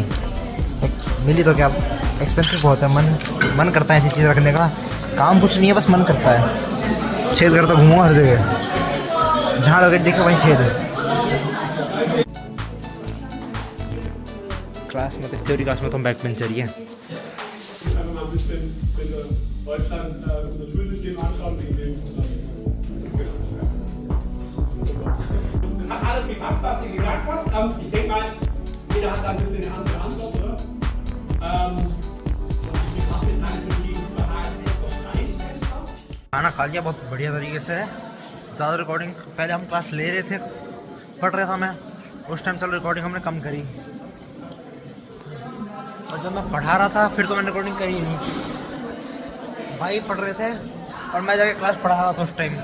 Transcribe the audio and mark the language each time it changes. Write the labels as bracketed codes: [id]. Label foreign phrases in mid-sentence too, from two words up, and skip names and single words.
[hi] मिली तो क्या, एक्सपेंसिव बहुत है। मन करता है ऐसी चीज़ रखने का, काम कुछ नहीं है, बस मन करता है। छेद करता घूमूंगा हर जगह, जहाँ लगे देखे वहीं छेद है। क्लास में तो [en] theory class [hi] में तो हम [en] back bencher [hi] ही हैं। [de] Hat alles gepasst, was du gesagt hast. Ich denke mal, jeder hat da ein bisschen eine andere Antwort, oder? Die Fachmetall sind gegenüber HSS doch preisfester. [hi] खाना खा लिया बहुत बढ़िया तरीके से। ज़्यादा रिकॉर्डिंग पहले हम क्लास ले रहे थे, पढ़ रहा था मैं उस टाइम, चल रिकॉर्डिंग हमने कम करी। और जब मैं पढ़ा रहा था फिर तो मैंने रिकॉर्डिंग करी ही नहीं। भाई पढ़ रहे थे और मैं जाके क्लास पढ़ा रहा था उस टाइम।